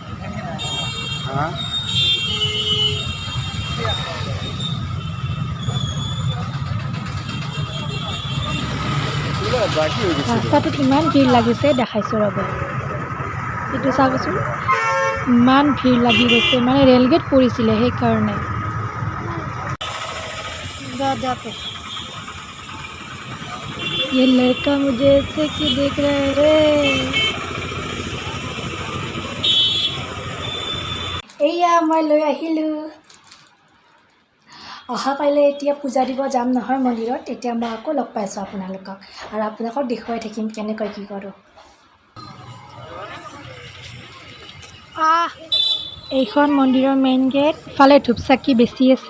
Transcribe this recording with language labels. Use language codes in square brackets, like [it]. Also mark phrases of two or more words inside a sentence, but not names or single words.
[as] ৰাস্তাটোত ইমান ভিৰ লাগিছে, দেখাইছোঁ ৰ'ব। এইটো চাবচোন, ইমান ভিৰ লাগি গৈছে, মানে ৰেলগেট পৰিছিলে সেইকাৰণে। [hi] ये लड़का मुझे ऐसे क्यों देख रहा है रे? [as] এয়া মই লৈ আহিলোঁ। অহাকাইলৈ এতিয়া পূজা দিব যাম নহয় মন্দিৰত, তেতিয়া মই আকৌ লগ পাইছোঁ আপোনালোকক আৰু আপোনালোকক দেখুৱাই থাকিম কেনেকৈ কি কৰোঁ। এইখন মন্দিৰৰ মেইন গেট, ইফালে ধূপচাকি বেছি আছে।